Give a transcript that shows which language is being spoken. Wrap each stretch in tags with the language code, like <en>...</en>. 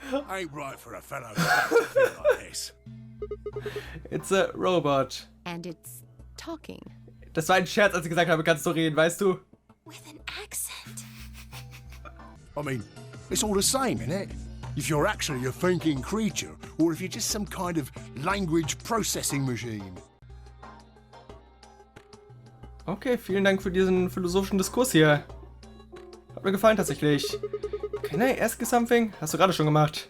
<en>Ain't right for a fellow to feel like this. It's a robot. And it's talking.</en> <de>Das war ein Scherz, als ich gesagt habe, kannst du reden, weißt du?</de> <en>With an accent. I mean, it's all the same, isn't it? If you're actually a thinking creature, or if you're just some kind of language processing machine.</en> <de>Okay, vielen Dank für diesen philosophischen Diskurs hier. Hat mir gefallen tatsächlich.</de> <en>Can I ask you something?</en> <de>Hast du gerade schon gemacht.</de>